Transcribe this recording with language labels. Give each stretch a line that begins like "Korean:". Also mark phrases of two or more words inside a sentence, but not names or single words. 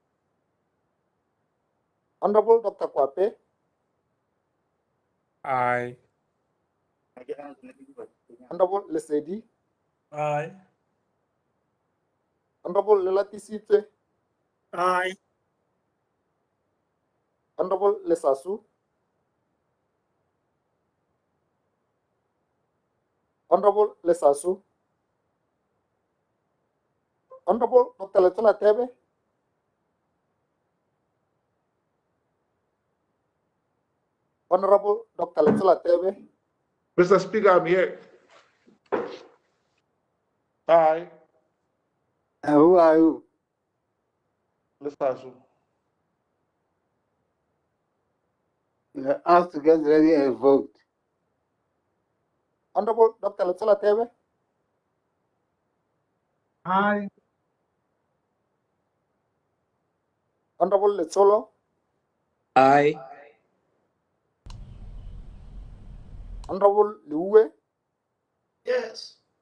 English: Honorable Dr. Kwape. Aye. Honorable Lesedi. Aye. Honorable Lelatisitse. Aye. Honorable Lesasu. Honorable Lesasu. Honorable Dr. Letula Tebe. Honorable Dr. Letula Tebe. Mr. Speaker, I'm here. Aye. And who are you? Lesasu. You are asked to get ready and vote. Honorable Dr. Letula Tebe. Aye. Honorable Letsolo. Aye. Honorable Liwe.